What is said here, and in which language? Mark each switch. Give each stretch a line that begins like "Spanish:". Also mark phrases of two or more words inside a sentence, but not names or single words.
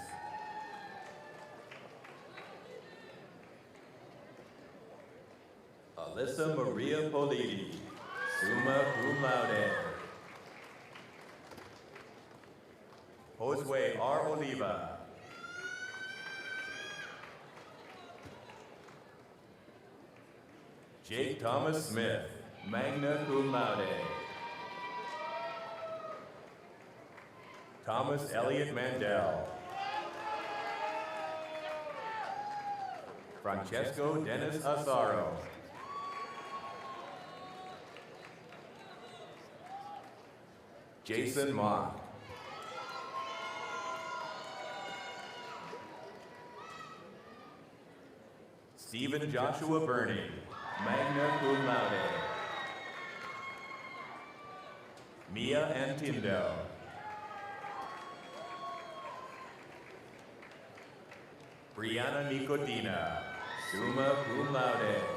English: Alyssa Maria Politi,
Latin: summa cum laude.
English: Josue R. Oliva. Jake Thomas Smith,
Latin: magna cum laude.
English: Thomas Elliott Mandel. Francesco Dennis Asaro. Jason Mock. Stephen Joshua Burney,
Latin: magna cum laude.
English: Mia Antindo. Brianna Nicotina,
Latin: summa cum laude.